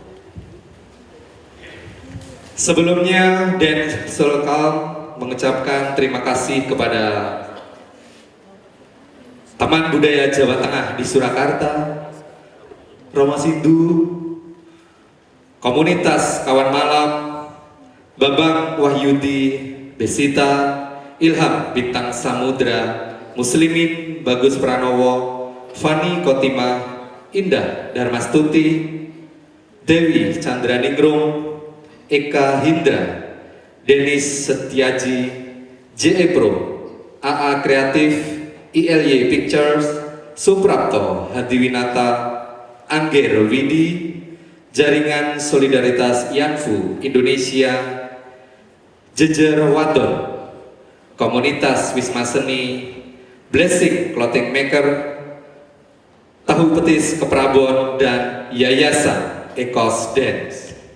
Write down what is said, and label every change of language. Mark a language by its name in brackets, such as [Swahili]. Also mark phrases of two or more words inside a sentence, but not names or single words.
[Indonesian] Sebelumnya, Dance Soul Calm mengucapkan terima kasih kepada Taman Budaya Jawa Tengah di Surakarta, Roma Sindu, komunitas Kawan Malam, Babang Wahyudi, Becita, Ilham Bintang Samudra, Muslimin Bagus Pranowo, Fani Kotima, Indah Darmastuti, Dewi Chandraningrum, Eka Hindra, Denis Setiaji, JE Pro, AA Kreatif, ILY Pictures, Suprapto Hadiwinata, Angger Widi, Jaringan Solidaritas Yanfu Indonesia, Jejer Wadon, Komunitas Wisma Seni, Blessing Clothing Maker, Tahu Petis Keprabon, dan Yayasan Ekos Dance.